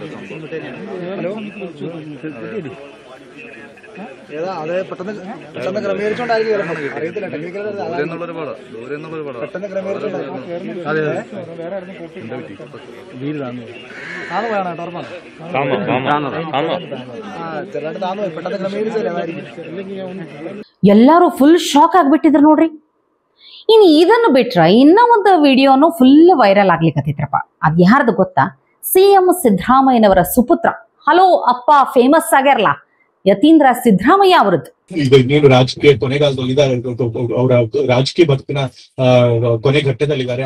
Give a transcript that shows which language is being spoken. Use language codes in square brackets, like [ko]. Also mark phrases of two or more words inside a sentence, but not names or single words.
[ml] അത് പെട്ടെന്ന് ക്രമീകരിച്ചോണ്ടായിരിക്കും അറിയത്തില്ല ടെക്നിക്കൽ പെട്ടെന്ന് പെട്ടെന്ന് ക്രമീകരിച്ചില്ല. [kn] ಎಲ್ಲಾರು [en] full shock [kn] ಆಗ್ಬಿಟ್ಟಿದ್ರು ನೋಡ್ರಿ. ಇನ್ನು ಇದನ್ನು ಬಿಟ್ರ ಇನ್ನ ಒಂದು ವಿಡಿಯೋನು [en] full viral [kn] ಆಗ್ಲಿಕ್ಕತ್ತಿತ್ರಪ್ಪ. ಅದ್ ಯಾರ್ದು ಗೊತ್ತಾ? ಸಿಎಂ ಸಿದ್ದರಾಮಯ್ಯನವರ ಸುಪುತ್ರ, ಹಲೋ ಅಪ್ಪ ಫೇಮಸ್ ಆಗ್ಯಾರಲ್ಲ, ಯತೀಂದ್ರ ಸಿದ್ದರಾಮಯ್ಯ ಅವರದ್ದು. ಈಗ ಇನ್ನೇನು ರಾಜಕೀಯ ಕೊನೆಗಾಲದಲ್ಲಿದ್ದಾರೆ, ಅವರ ರಾಜಕೀಯ ಬದುಕಿನ ಕೊನೆ ಘಟ್ಟದಲ್ಲಿದ್ದಾರೆ.